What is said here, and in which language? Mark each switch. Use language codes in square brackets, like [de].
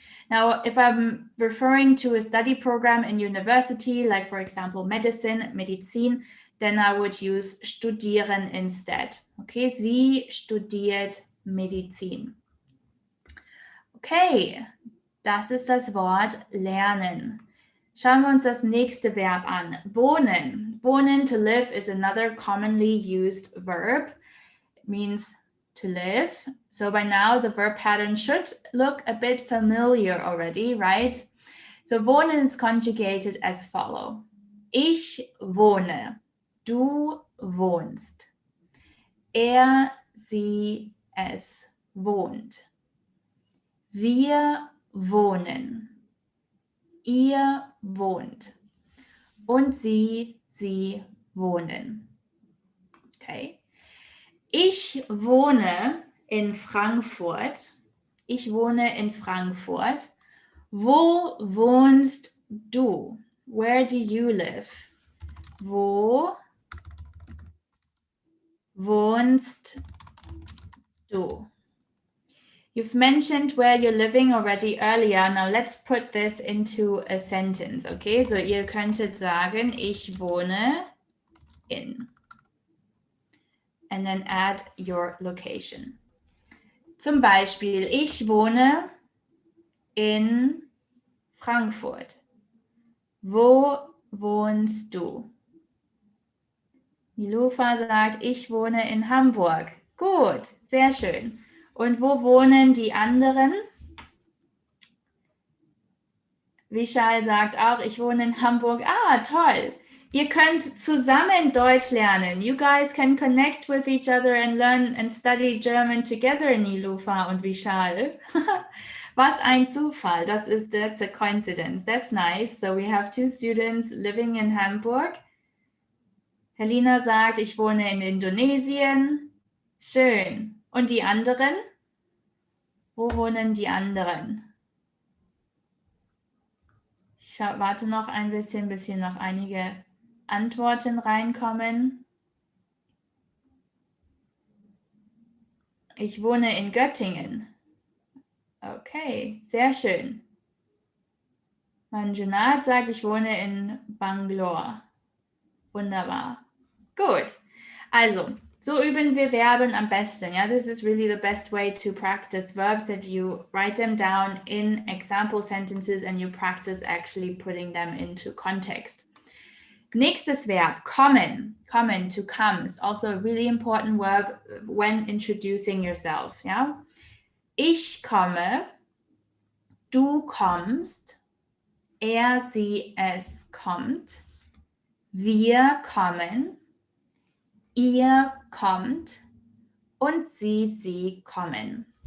[en] Now, if I'm referring to a study program in university, like for example, Medizin, then I would use studieren instead. [de] Okay, sie studiert Medizin. Okay, das ist das Wort lernen. Schauen wir uns das nächste Verb an. Wohnen. [en] Wohnen, to live, is another commonly used verb. It means to live. So by now, the verb pattern should look a bit familiar already, right? So wohnen is conjugated as follow. [de] Ich wohne. Du wohnst. Sie, es wohnt. Wir wohnen. Ihr wohnt. Und sie wohnen. Okay. Ich wohne in Frankfurt. Ich wohne in Frankfurt. Wo wohnst du? [en] Where do you live? [de] Wo wohnst du? [en] You've mentioned where you're living already earlier. Now let's put this into a sentence, okay? [de] So ihr könntet sagen, ich wohne in. [en] And then add your location. [de] Zum Beispiel, ich wohne in Frankfurt. Wo wohnst du? Nilufa sagt, ich wohne in Hamburg. Gut, sehr schön. Und wo wohnen die anderen? Vishal sagt auch, ich wohne in Hamburg. Ah, toll. Ihr könnt zusammen Deutsch lernen. [en] You guys can connect with each other and learn and study German together, Nilufa und Vishal. [de] Was ein Zufall. [en] That's a coincidence. That's nice. So we have 2 students living in Hamburg. [de] Helena sagt, ich wohne in Indonesien. Schön. Und die anderen? Wo wohnen die anderen? Ich warte noch ein bisschen, bis hier noch einige Antworten reinkommen. Ich wohne in Göttingen. Okay, sehr schön. Manjunat sagt, ich wohne in Bangalore. Wunderbar. Gut. Also, so üben wir Verben am besten. [en] Yeah, this is really the best way to practice verbs, that you write them down in example sentences and you practice actually putting them into context. [de] Nächstes Verb, kommen. Kommen, [en] to come, is also a really important verb when introducing yourself. Yeah? [de] Ich komme, du kommst, er, sie, es kommt, wir kommen, ihr kommt und sie kommen.